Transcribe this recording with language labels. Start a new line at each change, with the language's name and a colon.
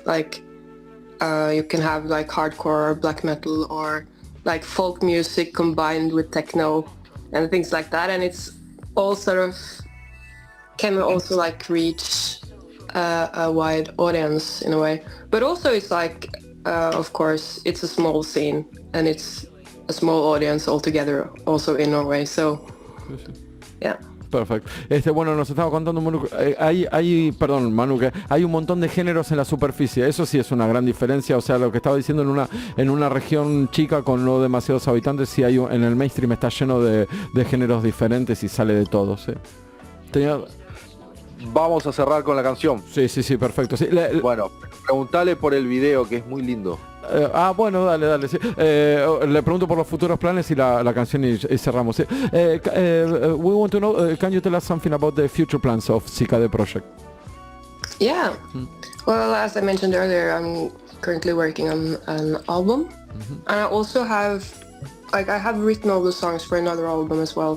English: Like you can have like hardcore or black metal or like folk music combined with techno and things like that, and it's all sort of can also like reach a wide audience in a way. But also it's like of course it's a small scene and it's a small audience altogether also in Norway, so yeah.
Spanish: Perfecto. Bueno, nos estaba contando Manu, Manu, que hay un montón de géneros en la superficie. Eso sí es una gran diferencia. O sea, lo que estaba diciendo en una región chica con no demasiados habitantes, sí hay en el mainstream está lleno de géneros diferentes y sale de todo. ¿Sí? Vamos a cerrar con la canción. Sí, perfecto. Sí, bueno, preguntale por el video, que es muy lindo. Bueno, dale. Sí. Le pregunto por los futuros planes y la canción y cerramos. Sí.
English: We want to know, can you tell us something about the future plans of SIKADE project? Yeah. Well, as I mentioned earlier, I'm currently working on an album, and I also have, I have written all the songs for another album as well.